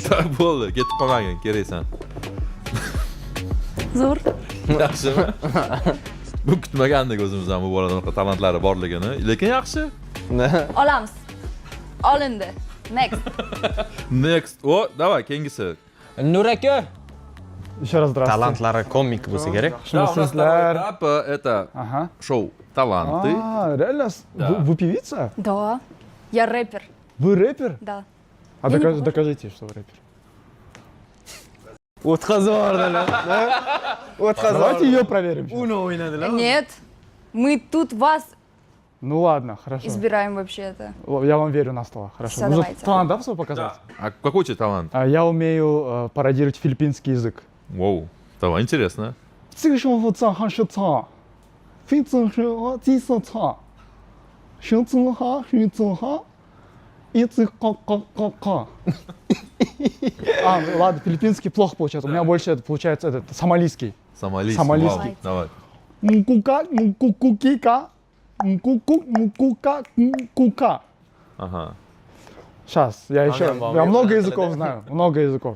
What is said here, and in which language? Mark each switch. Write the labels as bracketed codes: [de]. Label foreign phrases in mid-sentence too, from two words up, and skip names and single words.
[uz] Bo'ldi, ketib qolmagin, keraksan. Zo'r. Yaxshimi? Bu kutmagandik o'zimizdan bu boladan unaqa talantlari borligini, lekin yaxshi. Olamiz. Olindi. Next. O, давай, keyingisi. Nur aka. [ru] Еще раз здравствуйте. [uz] Talantlari komik bo'lsa kerak. [ru] Да, у нас второй этап это шоу «Таланты». Реально? Вы певица? Да. Я рэпер. Вы рэпер? Да. А докажите, что вы рэпер. [uz] O'tkazib yubordilar. [ru] Давайте ее проверим. [uz] Uni o'ynadilar. [ru] Нет. Мы тут вас Ну ладно, хорошо. избираем вообще это. Я вам верю на слово. Хорошо. Всё, Нужно давайте. талант, да, свой показать? А какой у тебя талант? Я умею пародировать филиппинский язык. Воу, давай, интересно. 这个生活脏还是脏，非正是我几色脏，熊正好，熊正好，一直搞。 Ладно, филиппинский плохо получается. У меня больше это получается этот сомалийский. Сомалийский. Давай. Мукука. Ага. Сейчас, я много языков знаю, много языков.